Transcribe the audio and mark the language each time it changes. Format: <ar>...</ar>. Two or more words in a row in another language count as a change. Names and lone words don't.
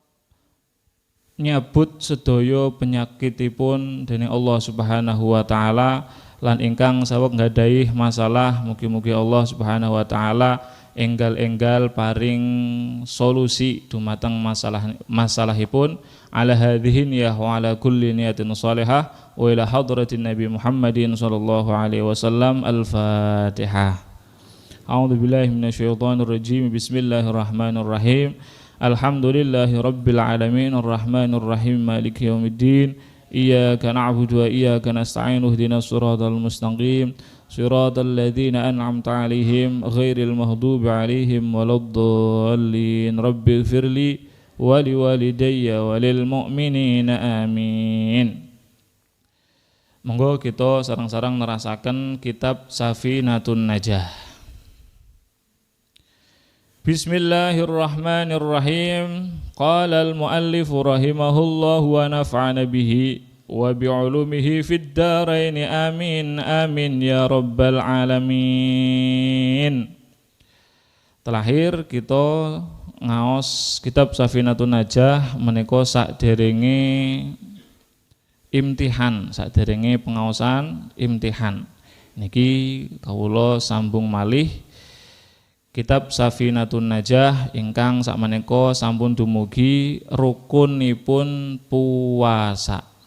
<jv>nyabut sedaya penyakitipun dening</jv> <ar>الله سبحانه وتعالى</ar> <jv>lan ingkang saweg nggadahi masalah, mugi-mugi</jv> <ar>الله سبحانه وتعالى</ar> <jv>enggal paring solusi dumateng masalahipun</jv> <ar>على هذه النية وعلى كل نية صالحة وإلى حضرة النبي محمد صلى الله عليه وسلم. Al-Fatihah. أعوذ بالله من الشيطان الرجيم. بسم الله الرحمن الرحيم. الحمد لله رب العالمين الرحمن الرحيم مالك يوم الدين. إياك نعبد وإياك نستعين اهدنا الصراط المستقيم صراط الذين أنعمت عليهم غير المغضوب عليهم ولا الضالين. رب اغفر لي ولوالدي وللمؤمنين آمين.</ar> <jv>Monggo kita sareng-sareng nerasaken kitab Safinatun Najah.</jv> <ar>بسم الله الرحمن الرحيم. قال المؤلف رحمه الله ونفعنا به وبعلومه في الدارين آمين آمين يا رب العالمين.</ar> <jv>Terakhir kita ngaos kitab Safinatun Najah menika sakderenge imtihan, sakderenge pengaosan imtihan. Niki kawula sambung malih Kitab Safinatun Najah ingkang sakmenika sampun dumugi rukunipun puasa.</jv>